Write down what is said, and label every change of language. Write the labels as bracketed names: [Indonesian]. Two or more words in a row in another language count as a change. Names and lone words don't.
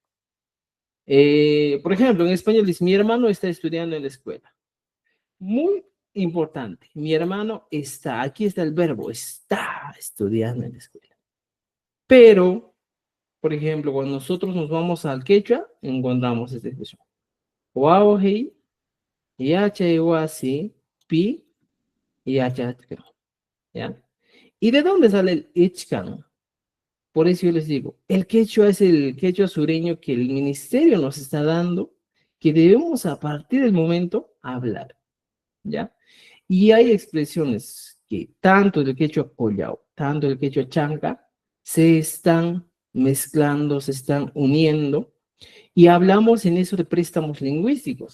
[Spanish] Por ejemplo, en español dice, mi hermano está estudiando en la escuela. Muy importante, mi hermano está, aquí está el verbo, está estudiando en la escuela. Pero, por ejemplo, cuando nosotros nos vamos al quechua, encontramos esta expresión. [Quechua] Waohei, yachaywasi, pi, yachachkan. [Spanish] ¿Ya? ¿Y de dónde sale el ichkan? Por eso yo les digo, el quechua es el quechua sureño que el ministerio nos está dando, que debemos a partir del momento hablar, ¿ya? Y hay expresiones que tanto del quechua collao, tanto del quechua chanca, se están mezclando, se están uniendo, y hablamos en eso de préstamos lingüísticos.